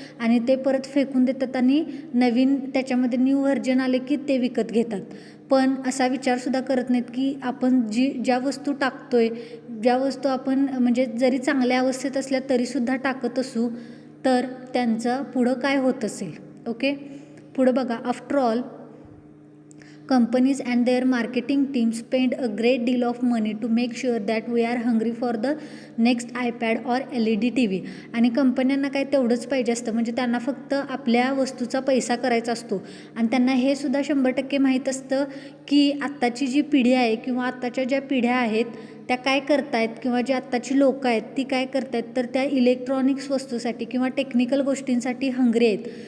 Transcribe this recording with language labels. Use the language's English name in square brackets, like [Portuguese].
[Marathi] आणि ते परत फेकून देतात आणि नवीन त्याच्यामध्ये न्यू व्हर्जन आले की ते विकत घेतात. पण असा विचारसुद्धा करत नाहीत की आपण ज्या वस्तू टाकतोय, ज्या वस्तू आपण म्हणजे जरी चांगल्या अवस्थेत असल्या तरीसुद्धा टाकत असू तर त्यांचं पुढं काय होत असेल. ओके. पुढं बघा. [English] After all companies and their marketing teams spend a great deal of money to make sure that we are hungry for the next iPad or LED TV. [Marathi] आणि कंपन्यांना काय तेवढंच पाहिजे असतं, म्हणजे त्यांना फक्त आपल्या वस्तूचा पैसा करायचा असतो. आणि त्यांना हे सुद्धा 100% माहीत असतं की आत्ताची जी पिढी आहे किंवा आत्ताच्या ज्या पिढ्या आहेत त्या काय करतायत किंवा जी आत्ताची लोकं आहेत ती काय करतायत तर त्या इलेक्ट्रॉनिक्स वस्तूसाठी किंवा टेक्निकल गोष्टींसाठी हंग्री आहेत.